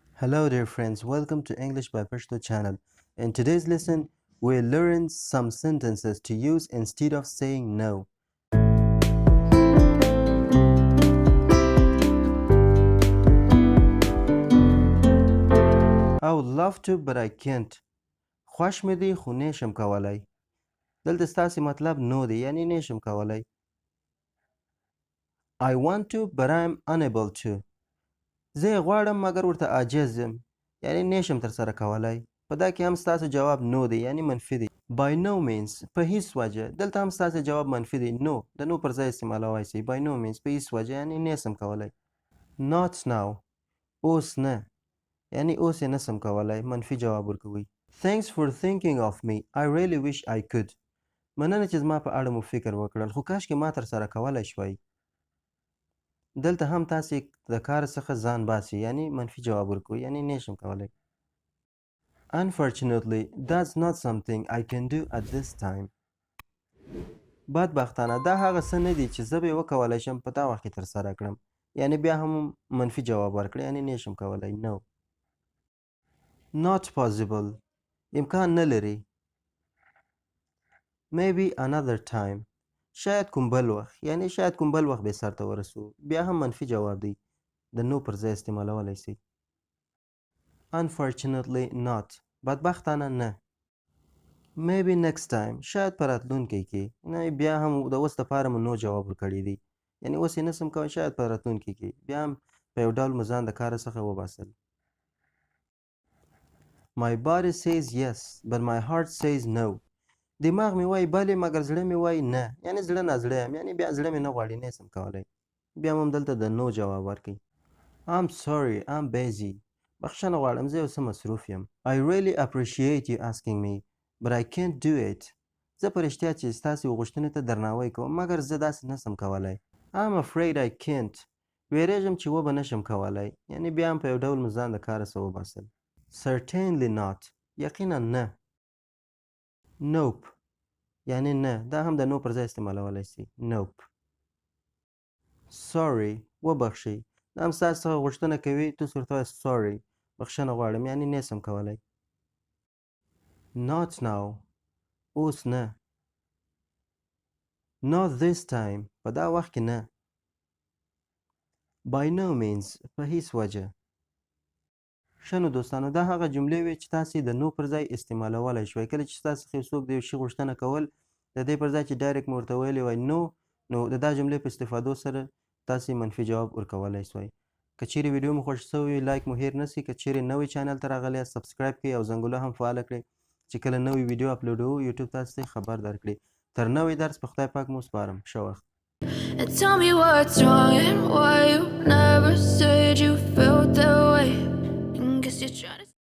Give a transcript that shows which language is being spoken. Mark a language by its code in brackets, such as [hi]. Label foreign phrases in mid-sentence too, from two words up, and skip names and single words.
[en] Hello dear friends, welcome to English by Pashto channel. In today's lesson, we'll learn some sentences to use instead of saying no. I would love to but I can't. [ps] خوش می دی خو نشم کولای. دلته ستاسې مطلب نو دی یعنی نشم کولای. [en] I want to but I'm unable to. [ps] زه غواړم مګر ورته عاجز یم یعنی نشم ترسره کولای. په دا کې هم ستاسو جواب نو دی یعنی منفي دی. [en] by no means [ps] په هیڅ وجه. دلته هم ستاسو جواب منفي دی. نو د نو پر ځای استعمالوی شي. [en] by no means [ps] په هیڅ وجه یعنی نشم کولای. [en] not now [ps] اوس نه یعنی اوس یې نشم کولای. منفي جواب ورکوي. [en] thanks for thinking of me. I really wish I could. [ps] مننه چې زما په اړه مو فکر وکړل خو کاشکې ما ترسره کولی شوی. دلته هم تاسې د کار څخه ځان باسي یعنی منفي جواب ورکوي یعنی نشم کولی. [en] Unfortunately, that's not something I can do at this time. [ps] بدبختانه دا هغه څه نه دي چې زه به یې وکولی شم په دا وخت کې ترسره کړم. یعنی بیا هم منفي جواب ورکړه یعنی نشم کولی. [en] No. Not possible. [ps] امکان نه لري. [en] Maybe another time. [ps] شاید کوم بل وخت یعنی شاید کوم بل وخت به سرته ورسو. بیا هم منفي جواب دی. د نو پر ځای استعمالولی شي. [en] Unfortunately not. [ps] بدبختانه نه. [en] Maybe next time. [ps] شاید په راتلونکي کې. نه بیا هم د اوس دپاره مو نو جواب ورکړی دی. یعنی اوس یې نشم کولی شاید په راتلونکي کې. بیا هم په یو ډول مو ځان د کاره څخه وباسل. [en] My body says yes but my heart says no. [ps] دماغ مې وایي بلې مګر زړه مې وایي نه. یعنی زړه نازړه یم یعنی بیا زړه مې نه غواړي نشم کولی. بیا هم دلته د نو جواب ورکوي. [en] I'm sorry I'm busy. [ps] بخښنه غواړم زه یو څه مصروف یم. [en] I really appreciate you asking me but I can't do it. [ps] زه په رښتیا چې ستاسې غوښتنې ته درناوی کوم مګر زه داسې نشم کولی. [en] I'm afraid I can't. [ps] ویرېږم چې وبه نشم کولی. یعنی بیا هم په یو ډول مو ځان د کاره څخه وباسل. [en] Certainly not. [ps] یقینا نه. Nope. یعنی نه. دا هم د نو پر ځای استعمالولی شي. [en] Nope. Sorry. [ps] وبخښئ. دا هم ستاسو څخه غوښتنه کوي تاسو ورته وایاست sorry. بخښنه غواړم یعنی نشم کولی. [en] Not now. [ps] اوس نه. [en] Not this time. [ps] په دا وخت کې نه. [en] By no means. [ps] په هیڅ وجه. ښه نو دوستانو دا هغه جملې وې چې تاسې د نو پر ځای استعمالولی شوی. کله چې ستاسو څخه یو څوک د یو شي غوښتنه کول د دې پر ځای چې ډایرکټ مو ورته ویلی وای نو د دا جملې په استفادو سره تاسې منفي جواب ورکولی شوی. که چیرې ویډیو مو خوښ شوی وي لایک مو هیر نه سي. که چیرې نوی چینل ته راغلی یاست سبسکرایب کړئ او زنګوله هم فعاله کړئ چې کله نوی ویډیو اپلوډوو یوټیوب تاسو ته خبر درکړي. تر نوی درس په خدای پاک مو سپارم. ښه وخت. [en] Tell me what's wrong and why you never said you felt that way. Guess you're trying to